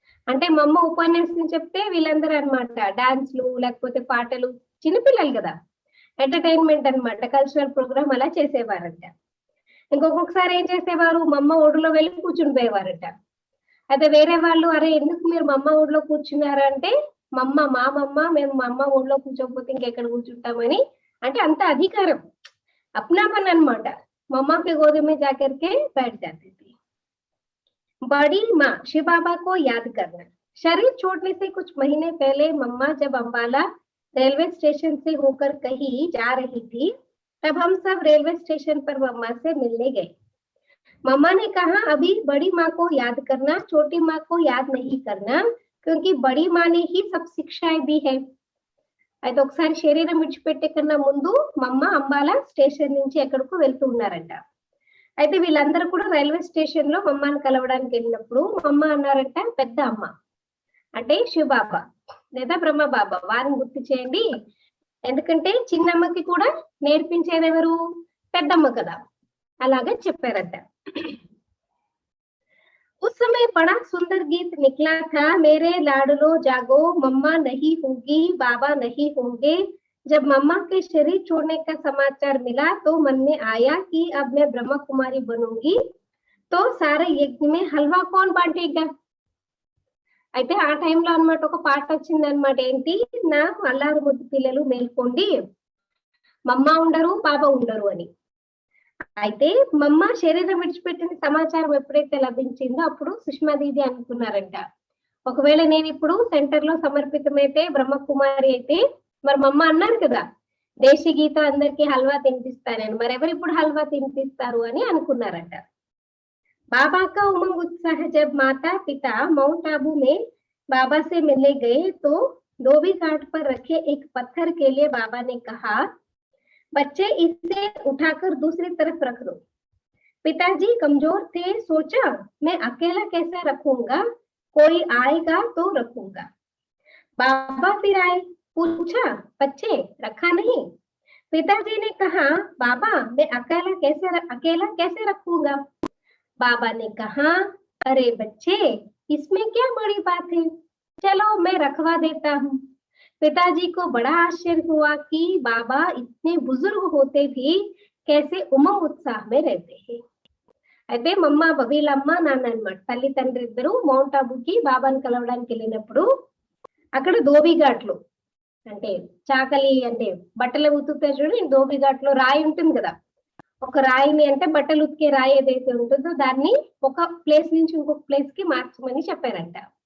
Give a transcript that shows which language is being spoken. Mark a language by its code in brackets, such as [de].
[te] అంటే మమ్మ ఉపన్యాసం చెప్తే వీళ్ళందరూ అన్నమాట డాన్స్లు లేకపోతే పాటలు, చిన్నపిల్లలు కదా, ఎంటర్టైన్మెంట్ అన్నమాట, కల్చరల్ ప్రోగ్రామ్ అలా చేసేవారంట. ఇంకొకసారి ఏం చేసేవారు, మమ్మ ఒడిలో వెళ్ళి కూర్చుని పోయేవారట. అయితే వేరే వాళ్ళు అరే ఎందుకు మీరు మమ్మ ఒడిలో కూర్చున్నారు అంటే మా మమ్మ మా అమ్మ ఒడిలో కూర్చోకపోతే ఇంకెక్కడ కూర్చుంటామని, అంటే అంత అధికారం अपनापन अनమాట. [hi] मम्मा के गोद में जाकर के बैठ जाती थी। बड़ी माँ शिव बाबा को याद करना। शरीर छोड़ने से कुछ महीने पहले मम्मा जब अंबाला रेलवे स्टेशन से होकर कहीं जा रही थी तब हम सब रेलवे स्टेशन पर मम्मा से मिलने गए। मम्मा ने कहा अभी बड़ी माँ को याद करना, छोटी माँ को याद नहीं करना, क्योंकि बड़ी माँ ने ही सब शिक्षाएं दी है। [te] అయితే ఒకసారి శరీరం విడిచిపెట్టే కన్నా ముందు మమ్మ అంబాల స్టేషన్ నుంచి ఎక్కడికో వెళ్తూ ఉన్నారంట. అయితే వీళ్ళందరూ కూడా రైల్వే స్టేషన్ లో మమ్మని కలవడానికి వెళ్ళినప్పుడు మమ్మ అన్నారంట పెద్ద అమ్మ అంటే శివ బాబా లేదా బ్రహ్మ బాబా వారిని గుర్తు చేయండి, ఎందుకంటే చిన్నమ్మకి కూడా నేర్పించేది ఎవరు, పెద్దమ్మ కదా, అలాగే చెప్పారంట. [hi] उस समय बड़ा सुंदर गीत निकला था, मेरे लाडलो जागो मम्मा नहीं होगी बाबा नहीं होंगे। जब मम्मा के शरीर छोड़ने का समाचार मिला तो मन में आया कि अब मैं ब्रह्म कुमारी बनूंगी तो सारे यज्ञ में हलवा कौन बांटेगा। [te] అయితే ఆ టైంలో అన్నమాట ఒక పాట వచ్చింది అన్నమాట. ఏంటి, నా అల్లారు ముద్దు పిల్లలు మేల్కోండి, మమ్మ ఉండరు బాబా ఉండరు అని. అయితే మమ్మ శరీరం విడిచిపెట్టిన సమాచారం ఎప్పుడైతే లభించిందో అప్పుడు సుష్మా దీది అనుకున్నారంట, ఒకవేళ నేను ఇప్పుడు సెంటర్ లో సమర్పితమైతే బ్రహ్మకుమారి అయితే మరి మమ్మ అన్నారు కదా దేశీ గీత అందరికి హల్వా తినిపిస్తానని, మరి ఎవరు ఇప్పుడు హల్వా తినిపిస్తారు అని అనుకున్నారంట. [hi] बाबा का उमंग उत्साह जब माता पिता माउंट आबू में बाबा से मिलने गए तो धोबी घाट पर रखे एक पत्थर के लिए बाबा ने कहा बच्चे इसे उठाकर दूसरी तरफ रख दो। पिताजी कमजोर थे, सोचा मैं अकेला कैसे रखूंगा, कोई आएगा तो रखूंगा। बाबा फिर आए, पूछा बच्चे रखा नहीं? पिताजी ने कहा बाबा मैं अकेला कैसे रखूंगा। बाबा ने कहा अरे बच्चे इसमें क्या बड़ी बात है, चलो मैं रखवा देता हूँ। पिताजी को बड़ा आश्चर्य हुआ कि बाबा इतने बुजुर्ग होते भी कैसे उमंग उत्साह में रहते हैं। [te] అయితే మమ్మ వీళ్ళమ్మ నాన్న అన్నమాట తల్లి తండ్రి ఇద్దరు మౌంట్ ఆబుకి బాబాని కలవడానికి వెళ్ళినప్పుడు అక్కడ ధోబిఘాట్లు అంటే చాకలి అంటే బట్టలు ఉతుకుతే చూడండి, ధోబిఘాట్లో రాయి ఉంటుంది కదా, ఒక రాయిని అంటే బట్టలు ఉతికే రాయి ఏదైతే ఉంటుందో దాన్ని ఒక ప్లేస్ నుంచి ఇంకొక ప్లేస్ కి మార్చమని చెప్పారంట.